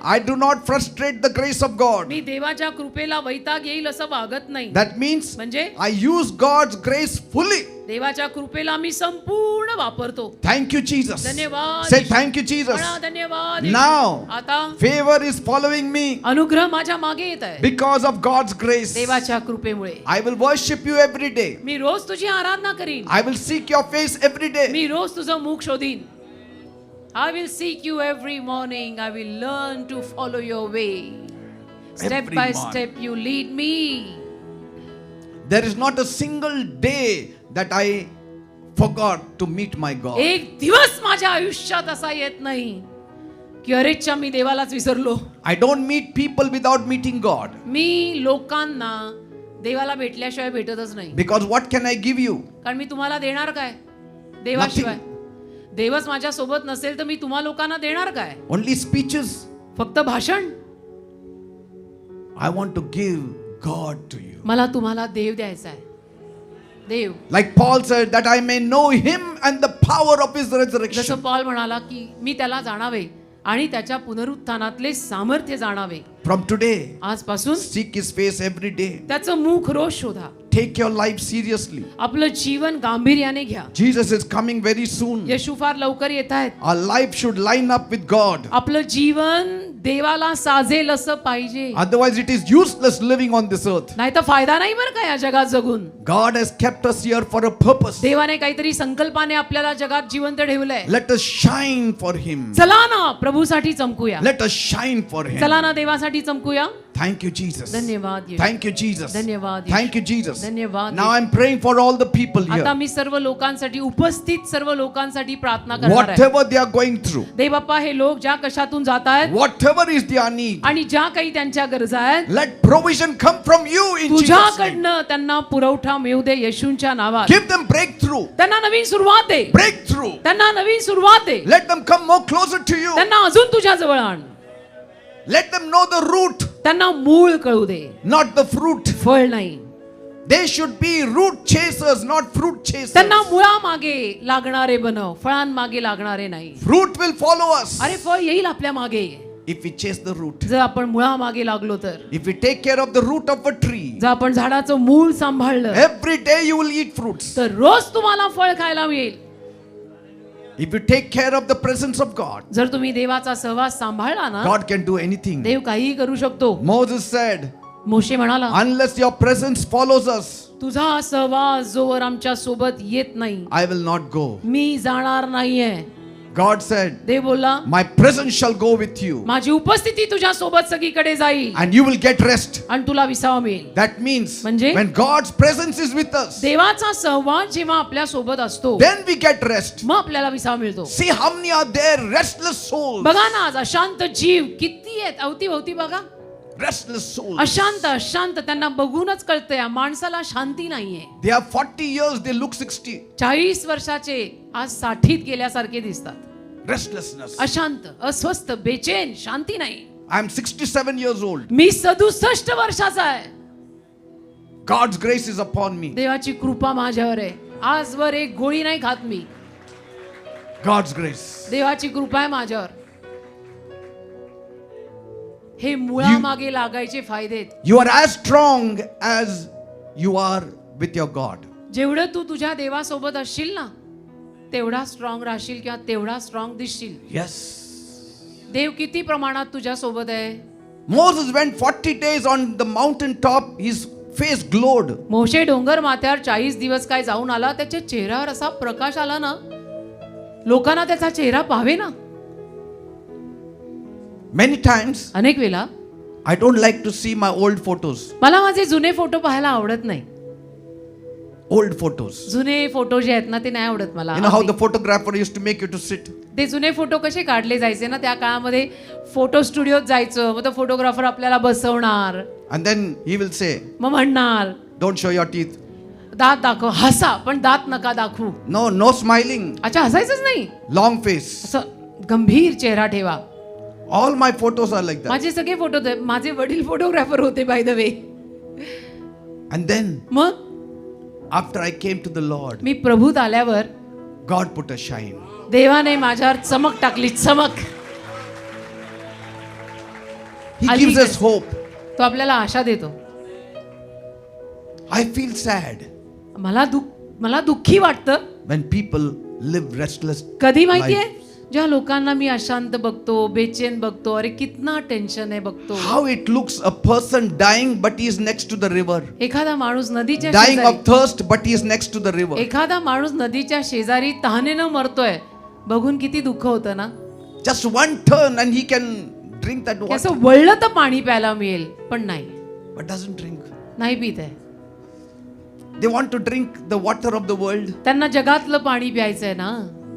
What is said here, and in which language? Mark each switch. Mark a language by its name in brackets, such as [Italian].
[English] I do not frustrate the grace of God. [Marathi] मी देवाच्या कृपेला वैताग येईल असं वागत नाही. [English] That means [Marathi] म्हणजे [English] I use God's grace fully. [Marathi] देवाच्या कृपेला मी संपूर्ण वापरतो. [English] Thank you, Jesus. [Marathi] धन्यवाद [English] Say [Marathi] Yeshu. [English] thank you, Jesus. [Marathi] म्हणा, धन्यवाद येशू. [English] Now, [Marathi] आता [English] favor is following me [Marathi] अनुग्रह माझ्या मागे येत आहे [English] because of God's grace. [Marathi] देवाच्या कृपेमुळे. [English] I will worship you every day. [Marathi] मी रोज तुझी आराधना करीन. [English] I will seek your face every day. [Marathi] मी रोज तुझं मुख शोधीन. [English] I will seek you every morning. I will learn to follow your way. Step Every by morning. step you lead me. There is not a single day that I forgot to meet my God. [Marathi] एक दिवस माझ्या आयुष्यात असा येत नाही की अरेच्या मी देवालाच विसरलो. [English] I don't meet people without meeting God. [Marathi] मी लोकांना देवाला भेटल्याशिवाय भेटतच नाही. [English] Because what can I give you? [Marathi] कारण मी तुम्हाला देणार काय देवाशिवाय? देवच माझ्या सोबत नसेल तर मी तुम्हा लोकांना देणार काय? [English] Only speeches. [Marathi] फक्त भाषण. [English] I want to give God to you. [Marathi] मला तुम्हाला देव द्यायचा आहे. देव. [English] Like Paul said, that I may know him and the power of his [Marathi] जसं [English] resurrection. [Marathi] पॉल म्हणाला की मी त्याला जाणावे आणि त्याच्या पुनरुत्थानातले सामर्थ्य जाणावे. [English] From today, [Marathi] आजपासून [English] seek his face every day. [Marathi] त्याचं मुख रोज शोधा. [English] Take your life seriously. [Marathi] आपलं जीवन गांभीर्याने घ्या. [English] Jesus is coming very soon. [Marathi] येशू फार लवकर येत आहेत. [English] Our life should line up with God. [Marathi] आपलं जीवन देवाला साजेल असं पाहिजे. [English] Otherwise, it is useless living on this earth. [Marathi] नाही तर फायदा नाही बरं का या जगात जगून. [English] God has kept us here for a purpose. [Marathi] देवाने काहीतरी संकल्पाने आपल्याला जगात जिवंत ठेवलंय. [English] Let us shine for him. [Marathi] चला ना प्रभूसाठी चमकूया. [English] Let us shine for him. [Marathi] चला ना देवासाठी चमकूया. [English] Thank you, Jesus. [Marathi] धन्यवाद येशू. [English] Thank you, Jesus. [Marathi] धन्यवाद येशू. [English] Thank you, Jesus. [Marathi] धन्यवाद [English] Now I'm praying for all the people [Marathi] आता [English] here. [Marathi] मी सर्व लोकांसाठी उपस्थित सर्व लोकांसाठी प्रार्थना करणार आहे. [English] Whatever they are going through, [Marathi] देव बाप्पा हे लोक ज्या कशातून जात आहेत [English] whatever is their need, [Marathi] आणि ज्या काही त्यांच्या गरजा आहेत [English] let provision come from you in Jesus' name. [Marathi] तुझ्याकडनं त्यांना पुरवठा मिळू दे येशूंच्या नावात. [English] Give them breakthrough. [Marathi] त्यांना नवीन सुरुवात दे. [English] Breakthrough. [Marathi] त्यांना नवीन सुरुवात दे. [English] Let them come more closer to you. [Marathi] त्यांना अजून तुझ्या जवळ आण. [English] Let them know the root, [Marathi] त्यांना मूळ कळू दे, [English] not the fruit. [Marathi] फळ नाही. [English] They should be root chasers, not fruit chasers. [Marathi] त्यांना मुळामागे लागणारे बनव, फळांमागे लागणारे नाही. [English] Fruit will follow us [Marathi] अरे फळ येईल आपल्या मागे [English] if we chase the root. [Marathi] जर आपण मुळामागे लागलो तर. [English] If we take care of the root of a tree, [Marathi] जर आपण झाडाचं मूळ सांभाळलं [English] every day you will eat fruits. [Marathi] तर रोज तुम्हाला फळ खायला मिळेल. [English] If you take care of the presence of God, [Marathi] जर तुम्ही देवाचा सहवास सांभाळला ना [English] God can do anything. [Marathi] देव काहीही करू शकतो. [English] Moses said, [Marathi] मोशे म्हणाला [English] unless your presence follows us, [Marathi] तुझा सहवास जोवर आमच्या सोबत येत नाही [English] I will not go. [Marathi] मी जाणार नाहीये. [English] God said, [Marathi] देव बोलला [English] my presence shall go with you [Marathi] माझी उपस्थिती तुझ्या सोबत सगळीकडे जाईल [English] and you will get rest. [Marathi] आणि तुला विसावा मिळेल. [English] That means [Marathi] म्हणजे? [English] when God's presence is with us, [Marathi] देवाचा सहवास जेव्हा आपल्या सोबत असतो [English] then we get rest. [Marathi] मग आपल्याला विसावा मिळतो. [English] See how many are there, restless souls. [Marathi] बघा ना आज अशांत जीव किती आहेत अवतीभोवती. बघा [English] Restless souls. [Marathi] अशांत अशांत त्यांना बघूनच कळतंय या माणसाला शांती नाहीये. [English] They are 40 years, they look 60. [Marathi] 40 वर्षाचे आज 60त गेल्यासारखे दिसतात. [English] Restlessness. [Marathi] अशांत, अस्वस्थ, बेचैन, शांती नाही. [English] I am 67 years old. [Marathi] मी 67 वर्षाचा आहे. [English] God's grace is upon me. [Marathi] देवाची कृपा माझ्यावर आहे. आजवर एक गोळी नाही खात मी. [English] God's grace. [Marathi] देवाची कृपा आहे माझ्यावर. हे मुळामागे लागायचे फायदे आहेत. [English] You are as strong as you are with your God. [Marathi] जेवढं तू तुझ्या देवासोबत असशील ना तेवढा स्ट्रॉंग राहशील किंवा तेवढा स्ट्रॉंग दिसशील. [English] Yes. [Marathi] देव किती प्रमाणात तुझ्या सोबत आहे. [English] Moses went 40 days on the mountain top. His face glowed. [Marathi] मोशे डोंगर माथ्यावर 40 दिवस काय जाऊन आला. त्याच्या चेहऱ्यावर असा प्रकाश आला ना लोकांना त्याचा चेहरा पाहावे ना. [English] Many times [Marathi] अनेक वेळा [English] I don't like to see my old photos. [Marathi] मला माझे जुने फोटो पाहायला आवडत नाही. [English] Old photos. [Marathi] जुने फोटो जे आहेत ना ते नाही आवडत मला. [English] You know how the photographer used to make you to sit. [Marathi] ते जुने फोटो कसे काढले जायचे ना त्या काळामध्ये फोटो स्टुडिओत जायचं. मग तो फोटोग्राफर आपल्याला बसवणार. [English] And then he will say, [Marathi] मग म्हणणार [English] don't show your teeth. [Marathi] दात दाखव. हसा पण दात नका दाखवू. [English] No, no smiling. [Marathi] अच्छा हसायचंच नाही. [English] Long face. [Marathi] असं गंभीर चेहरा ठेवा. [English] All my photos are like that. [Marathi] माझे सगळे फोटो माझे वडील फोटोग्राफर होते [English] By the way. And then [Marathi] मग [English] after I came to the Lord, [Marathi] मी प्रभूत आल्यावर [English] God put a shine. [Marathi] देवाने माझ्यावर चमक टाकली. चमक. [English] He Ali gives Garh. us hope. [Marathi] तो आपल्याला आशा देतो. [English] I feel sad [Marathi] मला दुःखी वाटतं [English] when people live restless [Marathi] कधी माहितीये [English] lives. [Marathi] ज्या लोकांना मी अशांत बघतो बेचैन बघतो अरे कितना टेन्शन आहे बघतो. [English] How it looks, a person dying but he is next to the river. [Marathi] एखादा माणूस नदीच्या [English] Dying [Marathi] शेजारी [English] of thirst but he is next to the river. [Marathi] एखादा माणूस नदीच्या शेजारी तहानेनं मरतोय बघून किती दुःख होतं ना. [English] Just one turn and he can drink that [Marathi] की [English] water. [Marathi] असं वळलं तर पाणी प्यायला मिळेल, पण नाही, [English] But doesn't drink. [Marathi] नाही पित आहे. [English] They want to drink the water of the world. [Marathi] त्यांना जगातलं पाणी प्यायचंय ना.